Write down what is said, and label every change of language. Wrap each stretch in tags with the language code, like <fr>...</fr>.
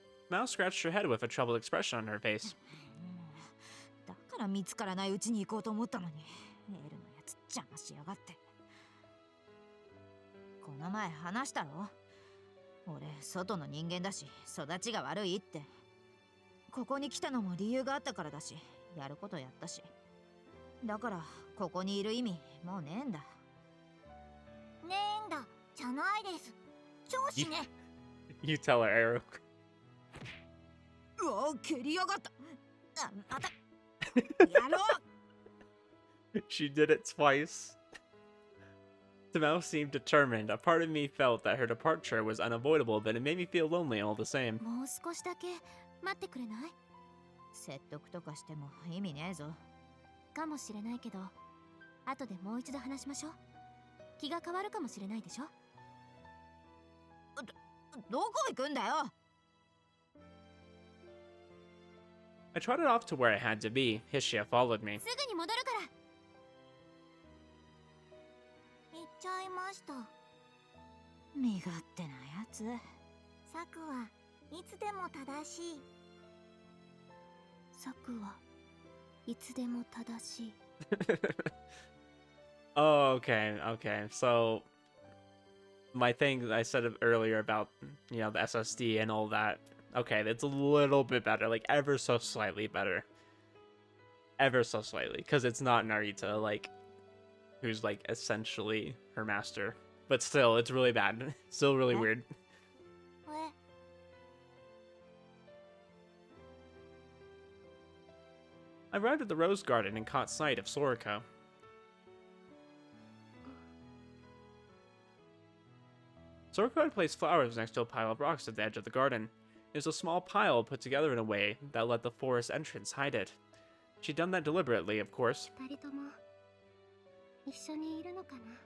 <en>Tamao scratched her head with a troubled expression on her face.</en> <ja>だから見つからないうちに行こうと思ったのに、エルのやつ邪魔しやがって。この前話したろ？俺、外の人間だし、育ちが悪いって。ここに来たのも理由があったからだし、やることやったし。だから、ここにいる意味、もうねえんだ。ねえんだ、じゃないです。調子ね。</ja> <en>You tell her, Arrow.</en> <ja>うわ、蹴りやがった。あ、また。</ja> <en>She did it twice. Tamao seemed determined. A part of me felt that her departure was unavoidable, but it made me feel lonely all the same.</en> <ja>もう少しだけ待ってくれない？説得とかしても意味ねえぞ。かもしれないけど、後でもう一度話しましょう。気が変わるかもしれないでしょ。どこ行くんだよ。</ja> <en>I trotted off to where I had to be. Hishia followed me.</en> <ja>すぐに戻るから。行っちゃいました。身勝手なやつ。サクはいつでも正しい。サクはいつでも正しい。</ja> <en>Oh, okay. So, my thing I said earlier about, you know, the SSD and all that. Okay, that's a little bit better, like ever so slightly better. Ever so slightly, because it's not Narita, like, who's like essentially her master. But still, it's really bad. Still really weird. I arrived at the Rose Garden and caught sight of Soriko. Soroko had placed flowers next to a pile of rocks at the edge of the garden. It was a small pile put together in a way that let the forest entrance hide it. She'd done that deliberately, of course.</en> <ja>二人とも一緒にいるのかな。</ja>